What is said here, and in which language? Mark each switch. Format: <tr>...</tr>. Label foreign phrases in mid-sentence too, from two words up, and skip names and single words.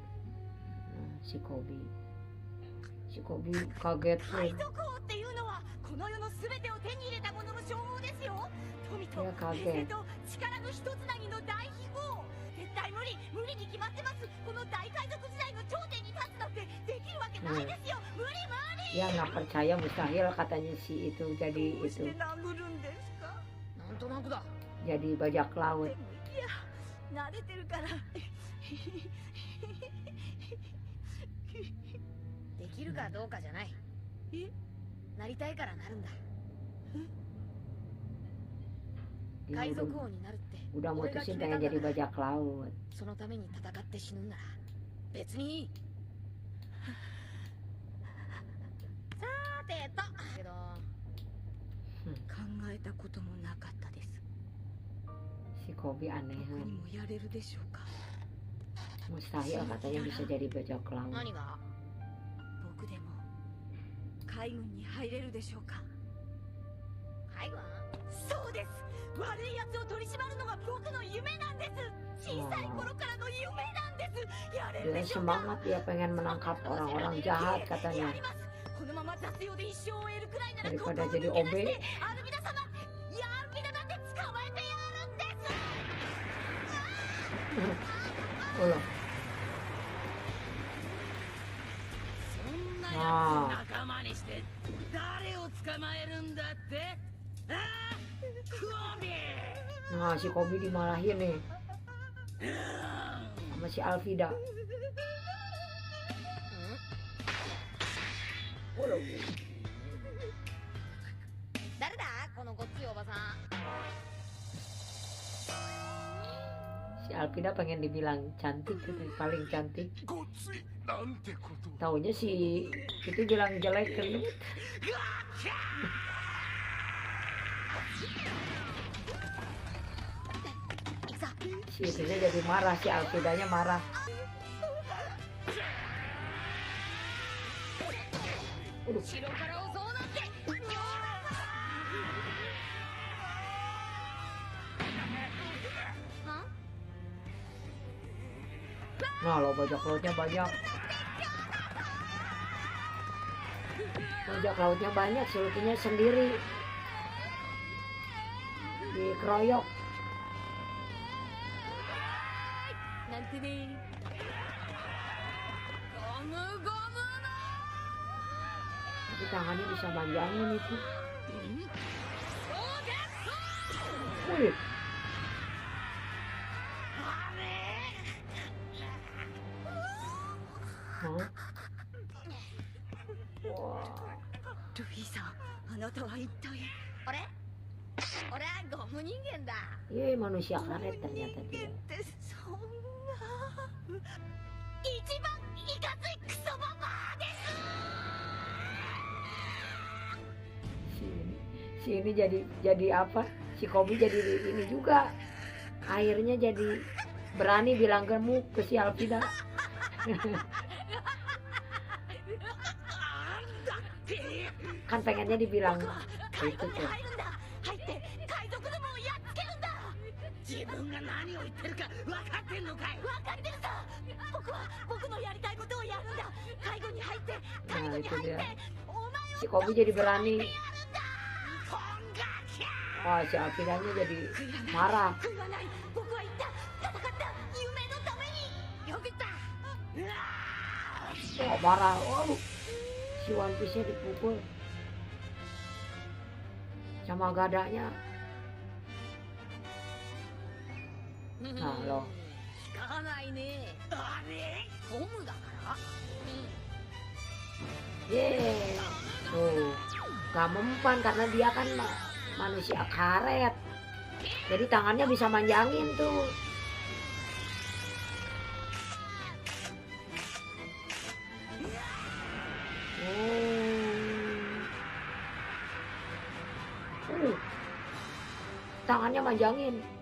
<id>Si Koby kaget tuh.</id> <ja>の世の全てを手に入れた者の称号ですよ。富と</ja> <id>Ya</id> <ja>平</ja> <id>kaget.</id> <ja>成と力の一つなぎの大秘宝。絶対無理に決まってます。この大海賊時代の頂点に立つなんてできるわけないですよ。無理。</ja> <id>Ya nggak percaya, mustahil katanya si itu</id> <ja>ど</ja> <id>jadi</id> <ja>うして</ja> <id>itu</id> <ja>殴るんですか。なんとなくだ。</ja> <id>jadi bajak</id> <ja>で</ja> <id>laut.</id> <ja>もいや慣れてるから。できるかどうかじゃない。なりたいからなるんだ。</ja> <id>Dia</id> <ja>海賊</ja> <id>udah,</id> <ja>王になるって</ja> <id>udah</id> <ja>俺が決</ja> <id>mutusin</id> <ja>めた</ja> <id>pengen</id> <ja>んだ</ja> <id>jadi</id> <ja>から。</ja> <id>bajak laut.</id> <ja>そのために戦って死ぬんなら別にいい。さーてとけど考えたこともなかったです。</ja> <id>Si Kobe</id> <ja>こ</ja> <id>aneh.</id> <ja>こにもやれるでしょうか。</ja> <id>Mustahil katanya bisa jadi bajak laut.</id> <ja>何が？僕でも海軍に入れるでしょうか。海軍？そうです。悪い奴を取り締まるのが僕の夢なんです。小さい頃からの夢なんです。やれる</ja> <id>Dia</id> <ja>でしょうか。</ja> <id>semangat, dia pengen menangkap orang-orang jahat</id> <ja>や</ja> <id>katanya.</id> <ja>ります。このまま雑用で一生を終えるくらいなら</ja> <id>Daripada</id> <ja>ここを</ja> <id>jadi</id> <ja>抜け出</ja> <id>OB.</id> <ja>してアルミナ様、いやアルミナだって捕まえてやるんです。</ja> <id>Oh loh.</id> <ja>そんなあやつ仲間にして誰を捕まえるんだって。ああ、クオビ</ja> <id>Nah, si Kobe dimarahin nih sama si Alvida. Oh loh.</id> <ja>誰だこのごっついおばさん。</ja> <id>Si Alvida pengen dibilang cantik gitu, paling cantik.</id> <ja>ごついなんてこと。</ja> <id>Taunya si itu bilang jelek gendut. Si itunya jadi marah, si Alvidanya marah. Waduh. 後ろから襲うなんて。 Nah lo bajak lautnya banyak. Bajak lautnya banyak, sulutinya sendiri. Dikeroyok.</id> <ja>なんてね。ゴムゴムの。</ja> <id>Tapi tangannya bisa manjangin itu. Wih. Hah? Wah.</id> <ja>ルフィさん、あなたは一体。俺はゴム人間だ。</ja> <id>Iya manusia karet ternyata</id> <ja>人間</ja> <id>dia.</id> <ja>ってそんな。一番いかついクソババアです。</ja> <id>Si ini jadi apa? Si Kobe jadi ini juga. Akhirnya jadi berani bilang gemuk ke si Alvida. Kan pengennya dibilang</id> <ja>海</ja> <id>itu</id> <ja>軍に</ja> <id>tuh.</id> <ja>入るんだ。入って海賊どもをやっつけるんだ。自分が何を言ってるか分かってんのかい。分かってるさ。僕のやりたいことをやるんだ。海軍に入って海</ja> <id>Nah</id> <ja>軍に</ja> <id>itu</id> <ja>入って</ja> <id>dia.</id> <ja>お前を</ja> <id>Si Kobe jadi berani.</id> <ja>こんがきゃ。</ja> <id>Wah si Alvidanya jadi marah.</id> <ja>悔いはない。僕は言った。戦った夢のために。よく言った。</ja> <id>Oh, marah. Waduh. Si One Piece-nya dipukul. Sama gadanya. Nah loh.</id> <ja>効かないね。あれゴムだから。</ja> <id>Yeay. Tuh. Gak mempan karena dia kan manusia karet. Jadi tangannya bisa manjangin tuh. Tangannya manjangin.</id>